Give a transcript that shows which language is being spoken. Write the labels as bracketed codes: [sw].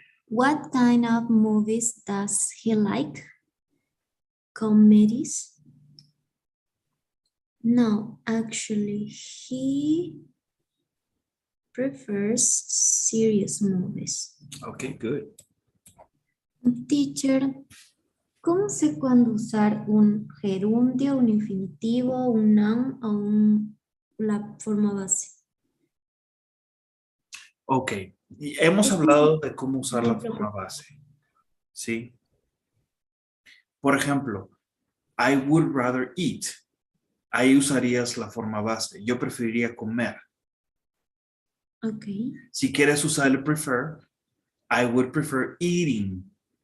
[en] What kind of movies does he like? Comedies? No, actually, he prefers serious movies. Okay, good. [es] Teacher, ¿cómo sé cuándo usar un gerundio, un infinitivo, un noun o la forma base? Ok, y hemos hablado de cómo usar No la me forma preocupo. base, ¿sí? Por ejemplo, [en] I would rather eat. [es] Ahí usarías la forma base. Yo preferiría comer. Ok. Si quieres usar el prefer, [en] I would prefer eating.